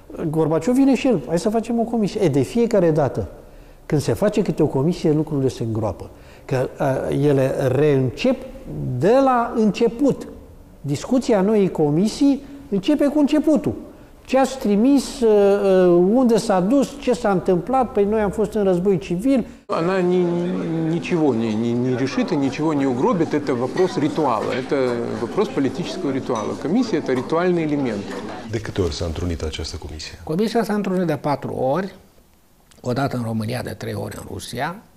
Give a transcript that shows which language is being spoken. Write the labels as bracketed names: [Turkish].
[Romanian] Gorbaciov vine și el, hai să facem o comisie. De fiecare dată, când se face câte o comisie, lucrurile se îngroapă. Că ele reîncep de la început. Discuția noii comisii începe cu începutul. Ce ați trimis, unde s-a dus, ce s-a întâmplat, păi noi am fost în război civil. [Russian] Она ничего не решит и ничего не угробит. Это вопрос ритуала, это вопрос политического ритуала. Комиссия – это ритуальный элемент. [Romanian] De câte ori s-a întrunit această comisie? Comisia s-a întrunit de 4 ori, odată în România, de 3 ori în Rusia.